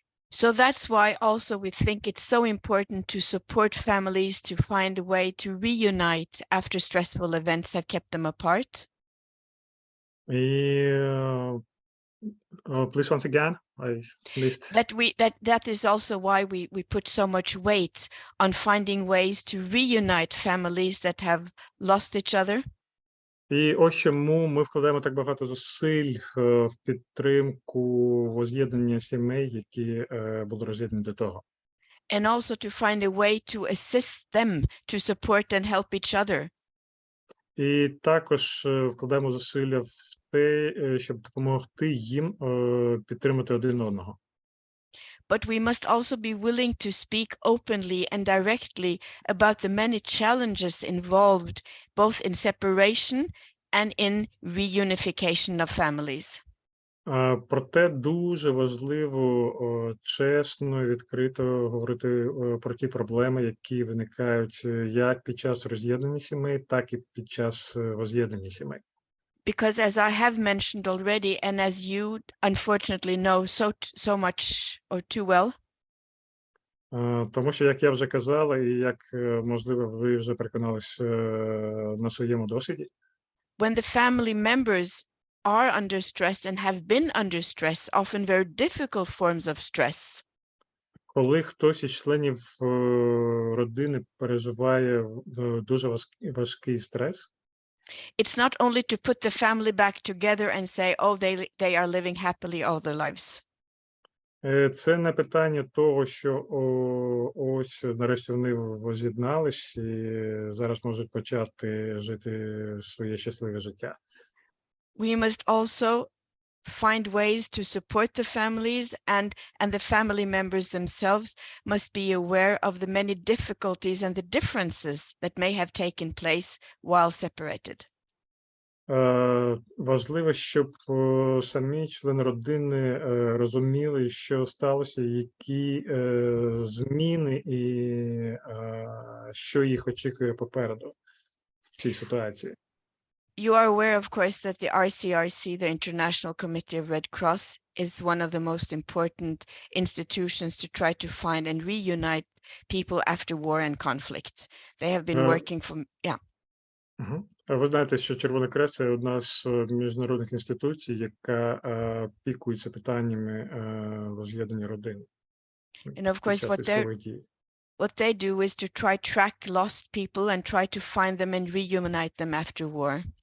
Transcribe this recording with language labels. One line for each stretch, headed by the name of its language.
English: So that's why also we think it's so important to support families to find a way to reunite after stressful events have kept them apart. І, please once again, I missed. That is also why we put so much weight on finding ways to reunite families that have lost each other.
Ukrainian: І ось чому ми вкладаємо так багато зусиль в підтримку возз'єднання сімей, які були роз'єднані до того.
English: And also to find a way to assist them to support and help each other.
Ukrainian: І також вкладаємо зусилля в те, щоб допомогти їм підтримати один одного.
English: But we must also be willing to speak openly and directly about the many challenges involved, both in separation and in reunification of families.
Ukrainian: Проте дуже важливо чесно, відкрито говорити про ті проблеми, які виникають як під час роз'єднання сімей, так і під час возз'єднання сімей.
English: Because as I have mentioned already, and as you unfortunately know so much or too well,
Ukrainian: тому що, як я вже казала, і як, можливо, ви вже переконались на своєму досвіді,
English: when the family members are under stress and have been under stress, often very difficult forms of stress,
Ukrainian: коли хтось із членів родини переживає дуже важкий стрес,
English: it's not only to put the family back together and say, oh, they are living happily all their lives.
Ukrainian: Це не питання того, що ось нарешті вони воз'єднались і зараз можуть почати жити своє щасливе життя.
English: We must also find ways to support the families, and the family members themselves must be aware of the many difficulties and the differences that may have taken place while separated.
Ukrainian: Важливо, щоб самі члени родини розуміли, що сталося, які зміни і що їх очікує попереду в цій ситуації.
English: You are aware, of course, that the RCRC, the International Committee of Red Cross, is one of the most important institutions to try to find and reunite people after war and conflict. They have been working for, yeah.
Ukrainian: Ви знаєте, що Червоний Хрест – це одна з міжнародних інституцій, яка пікується питаннями возз'єднання родин.
English: And of course, what they do is to track lost people and try to find them and reunite them after war.